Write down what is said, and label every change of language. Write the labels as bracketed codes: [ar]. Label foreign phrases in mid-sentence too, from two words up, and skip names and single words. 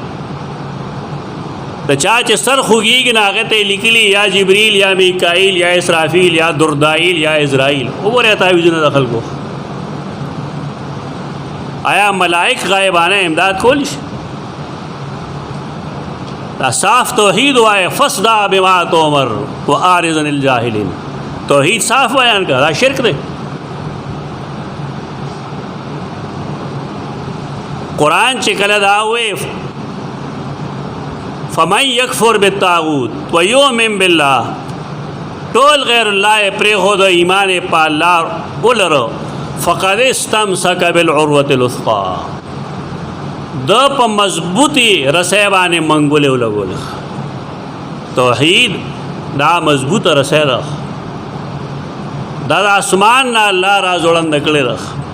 [ps] د چا چې سر خوږېږي نو هغه ته یې لیکلي یا جبریل یا میکائیل یا اسرافیل یا دردائیل یا اسرائیل. وګورئ تعویذونه د خلکو. آیا ملائک غایبانه امداد کولی شي؟ دا صاف توحید وایه، [ar] فصدع بما تؤمر واعرض عن الجاهلین. [ps] توحید صاف بیان کړه، دا شرک دی. قرآن چې کله دا وایي [ar] فمن یکفر بالطاغوت ویؤمن بالله، [ps] ټول غیر الله یې پرېښود، ایمان یې په الله ولرو، [ar] فقد استمسک بالعروة الوثقی، [ps] د په مضبوطی رسی باندې منګولې ولګولې. توحید دا مضبوطه رسی ده، دا د اسمان نه الله را ځوړنده کړې ده.